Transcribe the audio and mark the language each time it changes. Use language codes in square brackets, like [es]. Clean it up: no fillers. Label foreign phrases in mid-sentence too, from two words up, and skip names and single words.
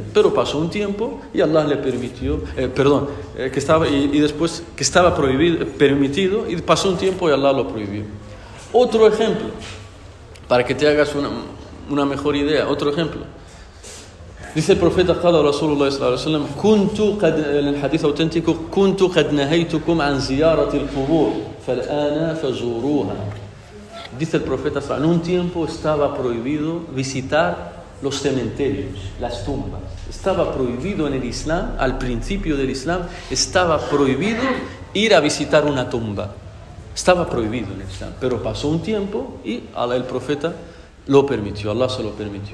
[es] Pero pasó un tiempo y Allah le permitió, después que estaba permitido, y pasó un tiempo y Allah lo prohibió. Otro ejemplo, para que te hagas una mejor idea, otro ejemplo. Dice el profeta, [ar] قال رسول الله صلى الله عليه وسلم [es] en el hadith auténtico, [ar] كنت قد نهيتكم عن زيارة القبور فالآن فزوروها. [es] Dice el profeta, en un tiempo estaba prohibido visitar los cementerios, las tumbas. Estaba prohibido en el Islam, al principio del Islam, estaba prohibido ir a visitar una tumba. Estaba prohibido en el Islam, pero pasó un tiempo y el profeta lo permitió, Allah se lo permitió.